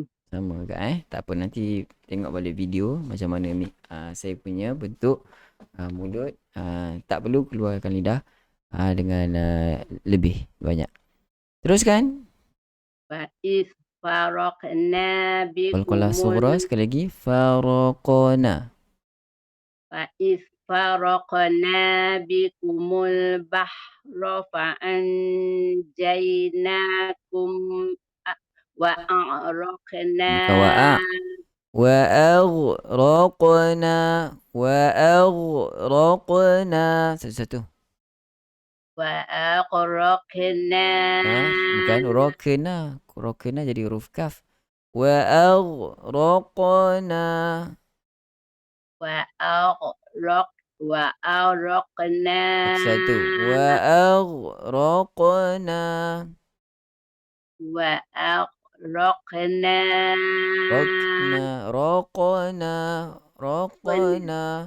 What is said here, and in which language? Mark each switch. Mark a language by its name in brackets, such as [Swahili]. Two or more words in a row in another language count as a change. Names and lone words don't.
[Malay] Sama ke tak apa, nanti tengok balik video macam mana saya punya bentuk mulut. Tak perlu keluarkan lidah dengan lebih banyak. Teruskan. [Arabic] فإذ فرقنا [Malay] Qalqalah sughra sekali lagi. [Arabic] Faraqna. فإذ فرقنا بكم البحر فأنجيناكم وأغرقنا [Malay] Bukan [Arabic] وأغرقنا [Malay] satu-satu. [Arabic] وأغرقنا [Malay] Bukan raqna jadi huruf kaf. [Arabic] وأغرقنا satu. وأغرقنا رقنا